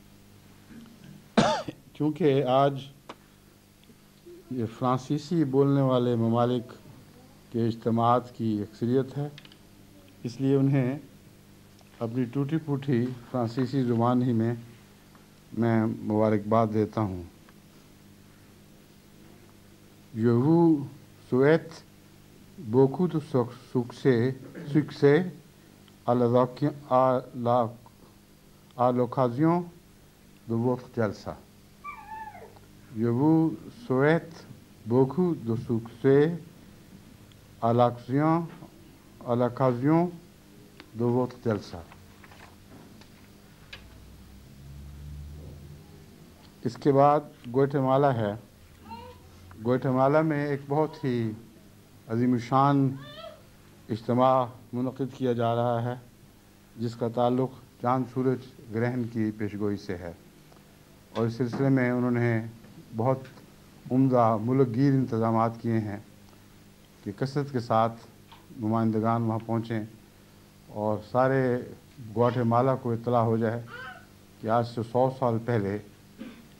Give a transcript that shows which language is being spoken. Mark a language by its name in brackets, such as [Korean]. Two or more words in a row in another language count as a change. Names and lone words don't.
[Urdu] چونکہ آج یہ فرانسیسی بولنے والے ممالک کے اجتماعات کی اکثریت ہے اس لیے انہیں اپنی ٹوٹی پھوٹی فرانسیسی زبان ہی میں مبارکباد دیتا ہوں. [French] Je vous souhaite beaucoup de succès à l'occasion de votre jalsa. Je vous souhaite beaucoup de succès à l'occasion de votre jalsa. [Urdu] اس کے بعد گوئٹے مالا ہے. گوئٹے مالا میں ایک بہت ہی عظیم الشان اجتماع منعقد کیا جا رہا ہے جس کا تعلق چاند سورج گرہن کی پیشگوئی سے ہے اور اس سلسلے میں انہوں نے بہت عمدہ ملک گیر انتظامات کیے ہیں کہ کثرت کے ساتھ نمائندگان وہاں پہنچیں اور سارے گواٹے مالا کو اطلاع ہو جائے کہ آج سے 100 سال پہلے